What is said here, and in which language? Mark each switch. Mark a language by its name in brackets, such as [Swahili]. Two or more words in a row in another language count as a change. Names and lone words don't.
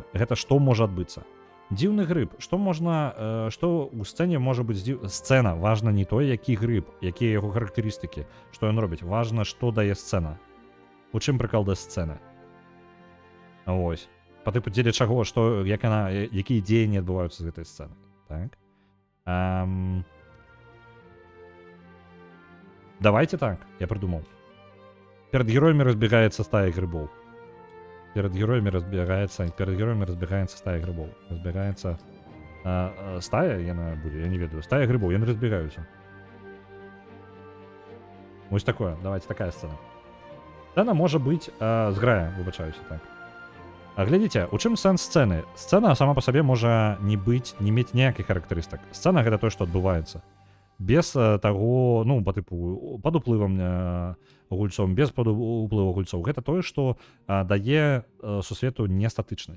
[Belarusian] Гэта што можа адбыцца? Дзіўны грыб. Што можна... Што ў сцэне можа быць сцэна? Важна не то, які грыб, якія яго характарыстыкі, што ён робіць. Важна, што дае сцэна. У чым прыкал да сцэны? Вось. Па тыпу дзеля чаго, што, як яна, якія дзеянні адбываюцца з гэтай сцэны. [Russian] Так. Давайте так, я придумал. Перед героями разбегается стая грибов. Перед героями разбегается стая грибов. Разбегается стая, [Belarusian] я не ведаю. [Russian] Стая грибов, я не разбегаюся. Вот такое, давайте, такая сцена. Сцена может быть [Belarusian] зграя, выбачаюся, [Russian] так. [Belarusian] Глядзіце, у чым сэнс сцэны? Сцэна сама па сабе можа не мець ніякіх характарыстык. Сцэна гэта тое, што адбываецца. Без таго, ну, па тыпу, пад уплывам гульцоў, без пад уплыву гульцоў. Гэта тое, што дае сусвету нестатычнасць.